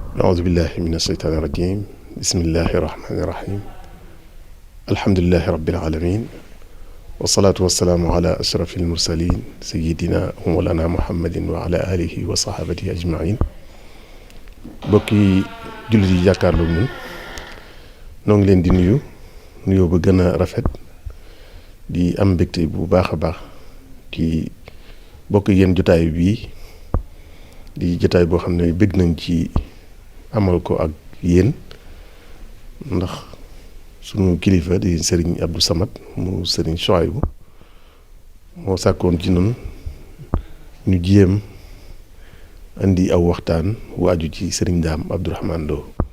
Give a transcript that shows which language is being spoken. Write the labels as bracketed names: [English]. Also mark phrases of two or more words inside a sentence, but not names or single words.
[Arabic] أعوذ بالله من الشيطان الرجيم بسم الله الرحمن الرحيم الحمد لله رب العالمين والصلاة والسلام على أشرف المرسلين سيدنا ومولانا محمد وعلى آله وصحابته أجمعين [Wolof] bokki jullit yi jàkkaarloo ñun noo ngi leen di nuyoo ba gën a rafet di am mbégte bu baax a baax ci bokk yéen jotaay bii di jotaay boo xam ne bëgg nañ ci amal ko ak yéen ndax sunu kilifa di Serigne Abdou Samad mu Serigne Souhaïbou moo sàkkoon ci noonu ñu jéem andi aw waxtaan wu aju ci Serigne Dame Abdourahmane Lo